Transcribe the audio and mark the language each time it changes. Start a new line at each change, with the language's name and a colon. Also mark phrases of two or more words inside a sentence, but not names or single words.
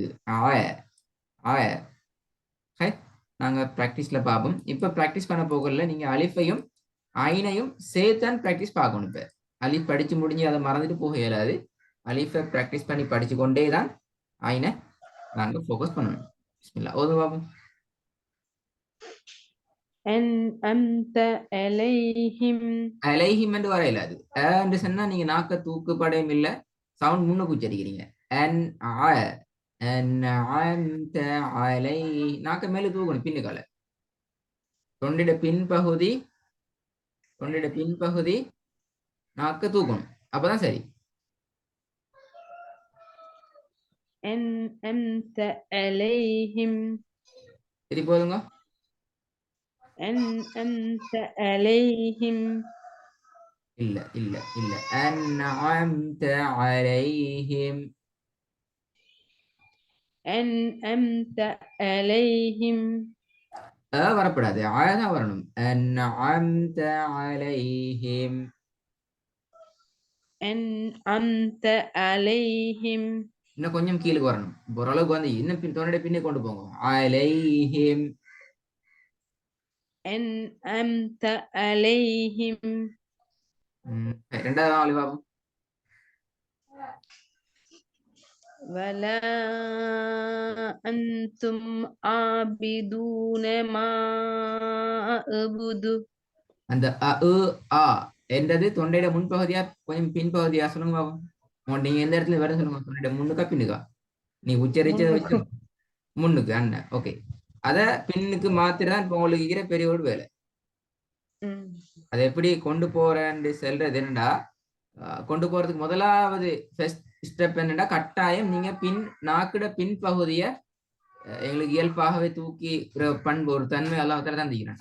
Tamil: ஆய ஆய நாங்க பிராக்டிஸ்ல பார்ப்போம். இப்ப பிராக்டிஸ் பண்ண போகல, நீங்க அலிஃபையும் ஐனையும் சேர்த்தான் பிராக்டிஸ் பார்க்கணும். இப்ப அலிஃப் படிச்சு முடிஞ்சு அதை மறந்துட்டு போக இயலாது. அலிஃபை பிராக்டிஸ் பண்ணி படிச்சு கொண்டே தான் ஐனை நாங்க ஃபோக்கஸ் பண்ணணும். பிஸ்மில்லா ஓது பாப்போம்.
Arabic: أنعمت عليهم
Tamil: அலைஹிம் என்று வர இயலாது. என்று சொன்னா நீங்க நாக்க தூக்குப்படையும் இல்ல, சவுண்ட் முன்னுக்கு உச்சரிக்கிறீங்க. நாக்க மேல தூக்கணும் பின்னுக்கால. தொண்டிட பின்பகுதி நாக்க தூக்கணும், அப்பதான் சரி.
Arabic: أنعمت عليهم
Tamil: சரி போதுங்க.
Arabic: أنعمت عليهم
Tamil: இல்ல இல்ல இல்ல
Arabic: أنعمت عليهم. أنعمت عليهم
Tamil: வரப்படாது, தான் வரணும்.
Arabic: أنعمت عليهم. أنعمت عليهم
Tamil: இன்னும் கொஞ்சம் கீழுக்கு வரணும். ஓரளவுக்கு வந்து இன்னும் தொண்டை பின்னே கொண்டு போங்க. عليهم.
Arabic: أنعمت عليهم
Tamil: ரெண்டாவது அலிஃபாவும்
Arabic: ولا أنتم عابدون ما أعبد
Tamil: அந்த என்றது தொண்டையிட முன்பகுதியா கொஞ்சம் பின்பகுதியா சொல்லுங்க பாப்போம். நீங்க எந்த இடத்துல வர சொல்லுங்க. தொண்டையிட முன்னுக்கா பின்னுக்கா? நீ உச்சரிச்சதை வச்சு முன்னுக்கு அண்ணன். ஓகே, அத பின்னுக்கு மாத்திரதான் இப்ப உங்களுக்கு இருக்கிற பெரிய ஒரு வேலை. அதை எப்படி கொண்டு போறேன்னு சொல்றது என்னடா, கொண்டு போறதுக்கு முதலாவது
English: first step
Tamil: என்னடா, கட்டாயம் நீங்க நாக்குட பின் பகுதிய எங்களுக்கு இயல்பாகவே தூக்கி பண்பு ஒரு தன்மை எல்லாம் தான் தந்திக்கிறேன்.